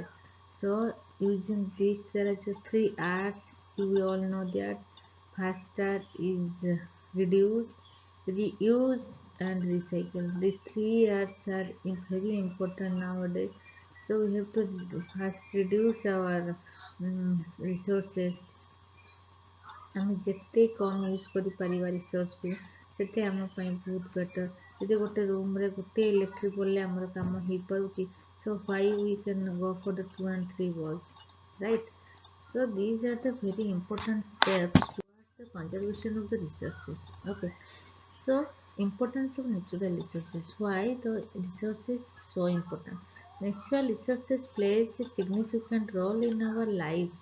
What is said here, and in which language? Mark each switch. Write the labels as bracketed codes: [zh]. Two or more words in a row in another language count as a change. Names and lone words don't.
[en] So using these, there are just three R's. We all know that. First R is reduce, reuse, and recycle. These three R's are very important nowadays. So we have to first reduce our resources. [or] ଆମେ ଯେତେ କମ୍ ୟୁଜ୍ କରିପାରିବା ରିସୋର୍ସକୁ ସେତେ ଆମ ପାଇଁ ବହୁତ ବେଟର୍। ଯଦି ଗୋଟେ ରୁମ୍ରେ ଗୋଟେ ଇଲେକ୍ଟ୍ରିକ୍ ପଡ଼ିଲେ ଆମର କାମ ହେଇପାରୁଛି, [en] so why we can go for the 2 and 3 bulbs, right? So these are the very important steps towards the conservation of the resources. Okay, so importance of natural resources. Why the resources so important? Natural resources plays a significant role in our lives.